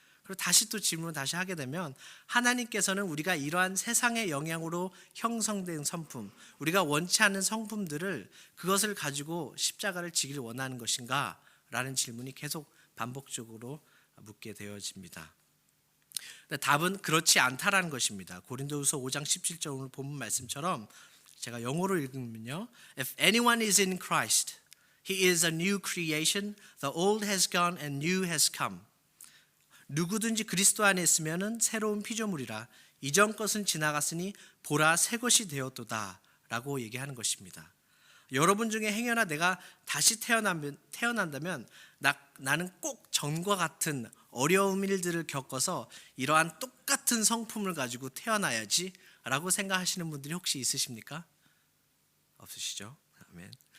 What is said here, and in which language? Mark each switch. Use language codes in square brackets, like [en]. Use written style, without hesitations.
[ko] 그리고 다시 또 질문을 다시 하게 되면, 하나님께서는 우리가 이러한 세상의 영향으로 형성된 성품, 우리가 원치 않는 성품들을 그것을 가지고 십자가를 지길 원하는 것인가? 라는 질문이 계속 반복적으로 묻게 되어집니다. 답은 그렇지 않다라는 것입니다. 고린도후서 5장 17절 오늘 본문 말씀처럼 제가 영어로 읽으면요, [en] If anyone is in Christ, he is a new creation. The old has gone and new has come. [ko] 누구든지 그리스도 안에 있으면은 새로운 피조물이라. 이전 것은 지나갔으니 보라 새 것이 되었도다 라고 얘기하는 것입니다. 여러분 중에 행여나 내가 다시 태어난다면 나는 꼭 전과 같은 어려운 일들을 겪어서 이러한 똑같은 성품을 가지고 태어나야지 라고 생각하시는 분들이 혹시 있으십니까? 없으시죠? 아멘.